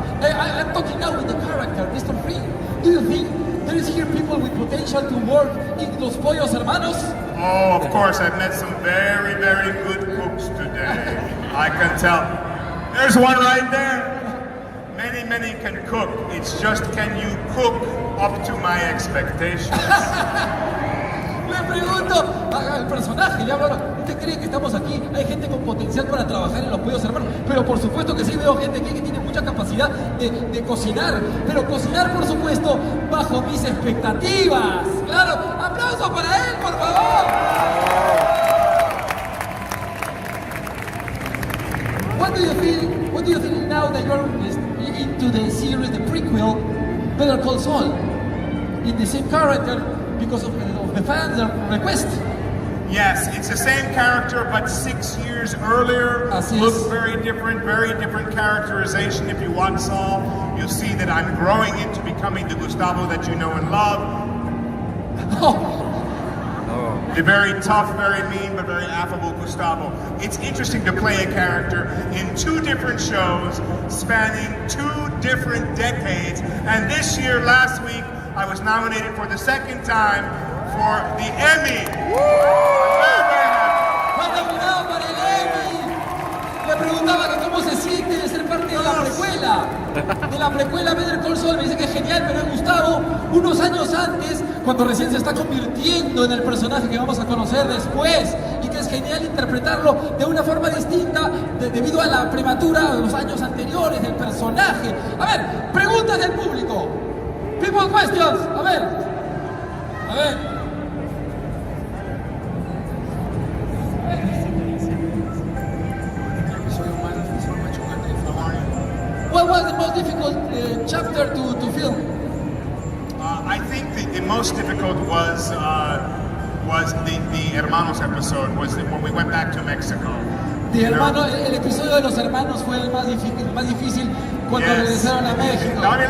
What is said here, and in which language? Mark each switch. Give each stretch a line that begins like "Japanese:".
English: I'm talking now with the character, Mr. Free. Do you think there is here people with potential to work in Los Pollos Hermanos? Oh, of course, I've met some very, very good cooks today. I can tell. There's one right there. Many can cook. It's just, can you cook up to my expectations?
Spanish: Le pregunto al personaje, ya bueno, ¿usted cree que estamos aquí? Hay gente con potencial para trabajar en Los Pollos Hermanos, pero por supuesto que sí veo gente aquí que tiene mucha capacidad de cocinar, pero cocinar por supuesto bajo mis expectativas. Claro, aplausos para él, por favor.
English: What do you feel now that you're into the series, the prequel, Better Call Saul, in the same character because of the fans' request? Yes, it's the same character, but 6 years earlier.
Spanish: Así
English: Looks
Spanish: es.
English: very different characterization. If you watch Saul, you'll see that I'm growing into becoming the Gustavo that you know and love. The very tough, very mean, but very affable Gustavo. It's interesting to play a character in 2 different shows, spanning 2 different decades. And this year, last week, I was nominated for the second time for the Emmy.
Spanish: ¡Fue nominado para el Emmy! Le preguntaba que cómo se siente de ser parte de la precuela Better Call Saul. Me dice que es genial, pero es Gustavo unos años antes, cuando recién se está convirtiendo en el personaje que vamos a conocer después, y que es genial interpretarlo de una forma distinta debido a la prematura de los años anteriores del personaje. A ver, preguntas del público.
English: People questions.
Spanish: A ver.
English: What was the most difficult chapter to film? I think the most difficult was the Hermanos episode, was when we went back to Mexico.
Spanish: El episodio de los hermanos fue el más difícil cuando regresaron a México.